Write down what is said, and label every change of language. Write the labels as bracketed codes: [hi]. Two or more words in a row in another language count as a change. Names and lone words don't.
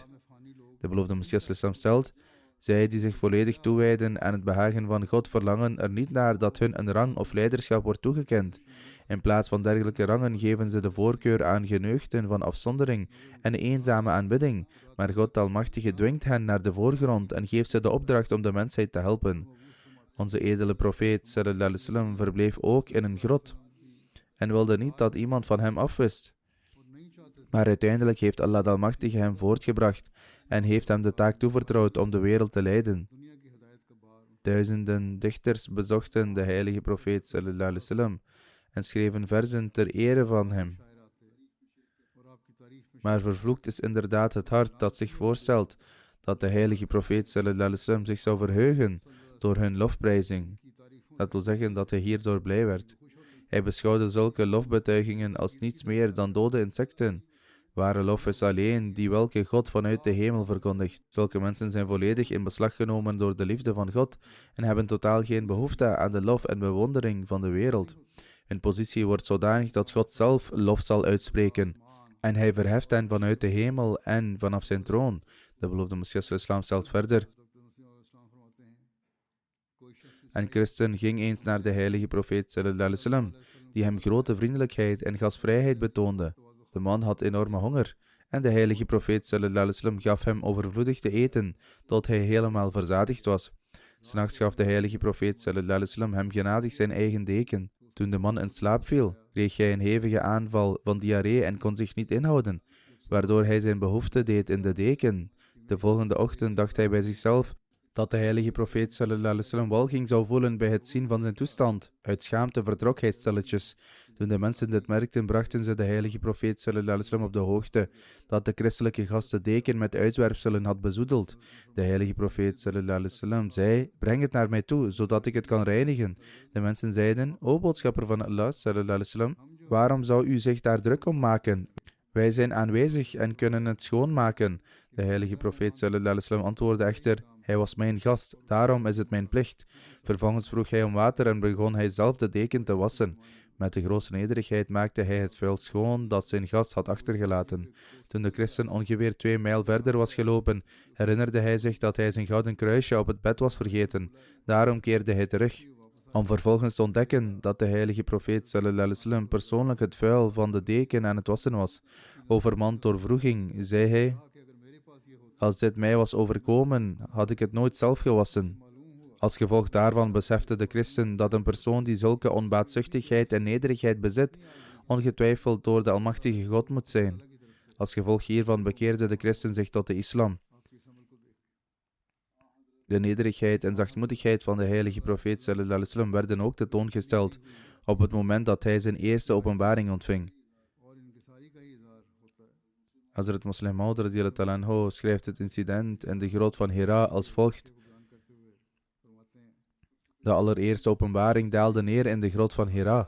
[nl] De beloofde Messias Islam stelt, zij die zich volledig toewijden aan het behagen van God verlangen er niet naar dat hun een rang of leiderschap wordt toegekend. In plaats van dergelijke rangen geven ze de voorkeur aan geneugten van afzondering en eenzame aanbidding, maar God Almachtige dwingt hen naar de voorgrond en geeft ze de opdracht om de mensheid te helpen. Onze edele profeet [ar] صلى الله عليه وسلم [nl] verbleef ook in een grot en wilde niet dat iemand van hem afwist. Maar uiteindelijk heeft Allah de Almachtige hem voortgebracht en heeft hem de taak toevertrouwd om de wereld te leiden. Duizenden dichters bezochten de heilige profeet [ar] صلى الله عليه وسلم [nl] en schreven verzen ter ere van hem. Maar vervloekt is inderdaad het hart dat zich voorstelt dat de heilige profeet [ar] صلى الله عليه وسلم [nl] zich zou verheugen door hun lofprijzing. Dat wil zeggen dat hij hierdoor blij werd. Hij beschouwde zulke lofbetuigingen als niets meer dan dode insecten. Ware lof is alleen die welke God vanuit de hemel verkondigt. Zulke mensen zijn volledig in beslag genomen door de liefde van God en hebben totaal geen behoefte aan de lof en bewondering van de wereld. Hun positie wordt zodanig dat God zelf lof zal uitspreken en hij verheft hen vanuit de hemel en vanaf zijn troon. De beloofde Messias Islam stelt verder. Een christen ging eens naar de heilige profeet [ar] صلى الله عليه وسلم, [nl] die hem grote vriendelijkheid en gastvrijheid betoonde. De man had enorme honger en de heilige profeet [ar] صلى الله عليه وسلم [nl] gaf hem overvloedig te eten, tot hij helemaal verzadigd was. 'S Nachts gaf de heilige profeet [ar] صلى الله عليه وسلم [nl] hem genadig zijn eigen deken. Toen de man in slaap viel, kreeg hij een hevige aanval van diarree en kon zich niet inhouden, waardoor hij zijn behoefte deed in de deken. De volgende ochtend dacht hij bij zichzelf dat de heilige profeet [ar] صلى الله عليه وسلم [nl] walging zou voelen bij het zien van zijn toestand. Uit schaamte vertrok hij stilletjes. Toen de mensen dit merkten, brachten ze de heilige profeet [ar] صلى الله عليه وسلم [nl] op de hoogte dat de christelijke gast de deken met uitwerpselen had bezoedeld. De heilige profeet [ar] صلى الله عليه وسلم [nl] zei, breng het naar mij toe, zodat ik het kan reinigen. De mensen zeiden, o boodschapper van Allah [ar] صلى الله عليه وسلم, [nl] waarom zou u zich daar druk om maken? Wij zijn aanwezig en kunnen het schoonmaken. De heilige profeet [ar] صلى الله عليه وسلم [nl] antwoordde echter, hij was mijn gast, daarom is het mijn plicht. Vervolgens vroeg hij om water en begon hij zelf de deken te wassen. Met de grootste nederigheid maakte hij het vuil schoon dat zijn gast had achtergelaten. Toen de christen ongeveer 2 mijl verder was gelopen, herinnerde hij zich dat hij zijn gouden kruisje op het bed was vergeten. Daarom keerde hij terug, om vervolgens te ontdekken dat de heilige profeet [ar] صلى الله عليه وسلم [nl] persoonlijk het vuil van de deken aan het wassen was. Overmand door wroeging, zei hij, als dit mij was overkomen, had ik het nooit zelf gewassen. Als gevolg daarvan besefte de christen dat een persoon die zulke onbaatzuchtigheid en nederigheid bezit, ongetwijfeld door de Almachtige God moet zijn. Als gevolg hiervan bekeerde de christen zich tot de islam. De nederigheid en zachtmoedigheid van de heilige profeet [ar] صلى الله عليه وسلم [nl] werden ook tentoongesteld op het moment dat hij zijn eerste openbaring ontving. Hazrat Muslim Maud [ar] رضي الله عنه [nl] schrijft het incident in de grot van Hira als volgt. De allereerste openbaring daalde neer in de grot van Hira.